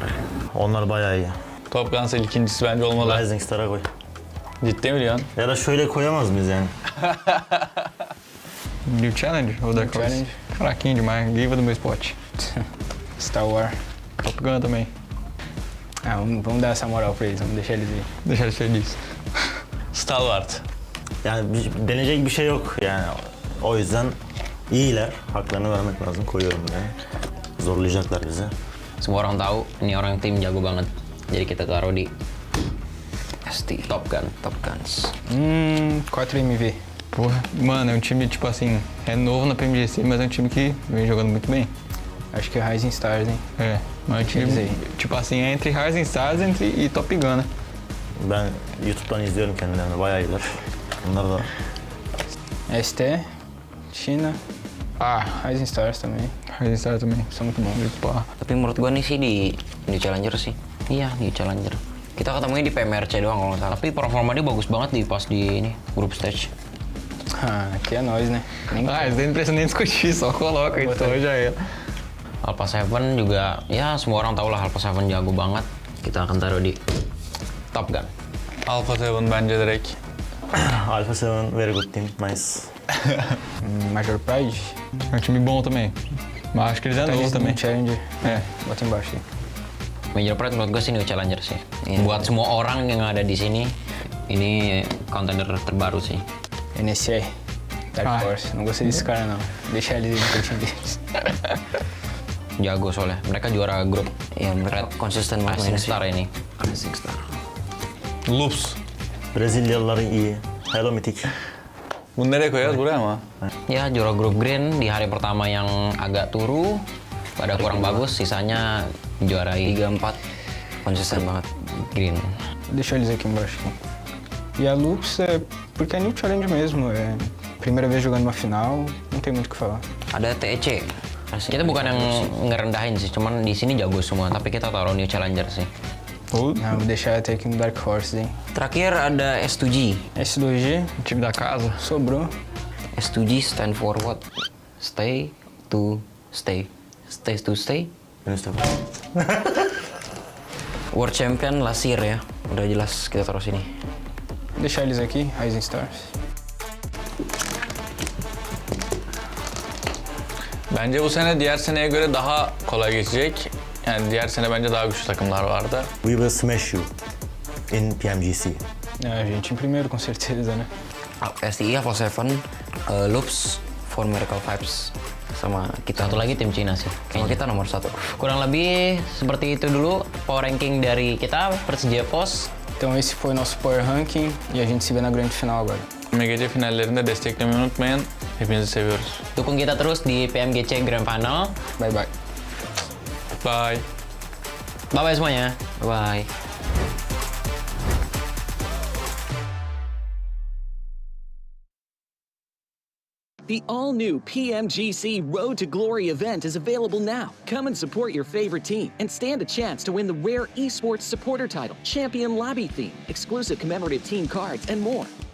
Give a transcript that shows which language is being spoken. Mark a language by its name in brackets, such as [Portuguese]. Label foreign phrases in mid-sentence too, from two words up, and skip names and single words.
[Turkish] Onlar bayağı iyi. Top Guns ikincisi bence olmalı. Rising Star'a koy. Ciddi mi diyorsun? Ya da şöyle koyamaz mıyız yani? [Portuguese] New Challenge ou Dark Horse? Challenge. Fraquinho demais, diva do meu spot. Star Wars. Top Gun também. Ah, vamos dar essa moral pra eles, vamos deixar eles ir. Deixa ele feliz. Stalwart. [Turkish] Yani deneyecek bir şey yok yani. O yüzden iyiler. Haklarını vermek lazım. Koyuyorum buraya. Zorlayacaklar bizi. [Indonesian] Semua orang tahu ini orang tim jago banget. Jadi kita taruh di ST Top Guns. 4MV. [Portuguese] Porra, mano, é um time, tipo assim, é novo na PMGC, mas é um time que vem jogando muito bem. Acho que é Rising Stars, hein? É, mas é um time, tipo assim, é entre Rising Stars e Top Gun, né? [Turkish] Ben YouTube'dan izliyorum kendilerini. Bayağı iyiler. Bunlar da [Portuguese] ST, China. Ah, Rising Stars também. Rising Stars também. São muito bons. Pá. [Indonesian] Tapi menurut gua nih sih di Challenger sih. Iya, di Challenger. Kita ketemunya di PMRC doang kalau nggak salah. Tapi performa dia bagus banget di pas di ini [English] group stage. [Portuguese] Ah, aqui é nós, né? Ah, isso daí não precisa nem discutir, só coloca então já é. [Indonesian] Alpha 7 juga, ya semua orang tahu lah Alpha 7 jago banget. Kita akan taruh di Top Gun. [Turkish] Alpha 7 bence direkt. [English] Alpha 7 very good team. Nice. Major Pride. [Portuguese] É um time bom também. Mas acho que eles é novo também. Challenger. É. Bota embaixo aí. [Indonesian] Major Pride menurut gue sih New Challenger sih. Buat semua orang yang ada di sini, ini contender terbaru sih. NSA. Dark Horse. [Portuguese] Não gostei desse cara, não. Deixa eles ir no time deles. [Indonesian] Jago soalnya. Mereka juara grup. Ya, mereka konsisten banget Rising Star ini. Rising Star. Loops. [Turkish] Brezilyalılar iyi. Hello Mythic. Bunu nereye koyarız? Buraya mı? [Indonesian] Ya, juara grup green di hari pertama yang agak turu, pada kurang bagus, sisanya juarai 3-4. Konsisten banget green. [Portuguese] Deixa eles aqui embaixo. E a Lux é porque é New Challenge mesmo. É primeira vez jogando uma final, não tem muito o que falar. [Indonesian] Ada etched. Kita bukan yang ngerendahin sih, cuman di sini jago semua, tapi kita taruh New Challenger sih. [Portuguese] Nah, vou deixar até aqui no Dark Horse, hein? [Indonesian] Terakhir ada S2G. S2G, [Portuguese] Time da casa. sobrou. [English] S2G stand for what? Stay to stay. Stay to stay. [Turkish] En üstte. [English] World Champion last year ya. [Indonesian] Udah jelas kita taruh sini. [Portuguese] Deixar eles aqui, Rising Stars. [Turkish] Bence bu sene diğer seneye göre daha kolay geçecek. Yani diğer sene bence daha güçlü takımlar vardı. [English] We will smash you in PMGC. [Portuguese] A gente em primeiro, com certeza, né? [Indonesian] STI Alpha 7, Loops, For Miracle Vibes, sama kita. Satu lagi tim Cina sih. Sama kita nomor 1. Kurang lebih seperti itu dulu [English] power ranking [Indonesian] dari kita, Persija Pos. [Portuguese] Então esse foi nosso [English] Power Ranking [Portuguese] e a gente se vê na grande final agora. [Turkish] PMGC finallerinde desteklemeyi unutmayın. Hepinizi seviyoruz. [Indonesian] Dukung kita terus di PMGC [English] Grand Final. Bye bye. Bye. Bye-bye semuanya. Bye-bye. The all-new PMGC Road to Glory event is available now. Come and support your favorite team and stand a chance to win the rare esports supporter title, Champion Lobby theme, exclusive commemorative team cards, and more.